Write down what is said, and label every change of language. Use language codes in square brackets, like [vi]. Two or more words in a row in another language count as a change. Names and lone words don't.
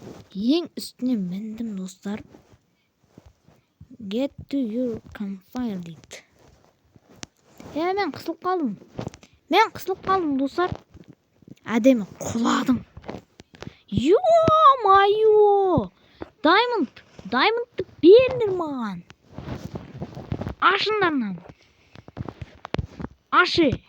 [kk] Ең үстіне міндім достар. [en] Get to your campfire дейді. [kk] Мен қысылып қалдым достар. Әдемі құладым. Ё-майо! Даймондты беріңдер маған. Ашыңдар мынаны. Ашы.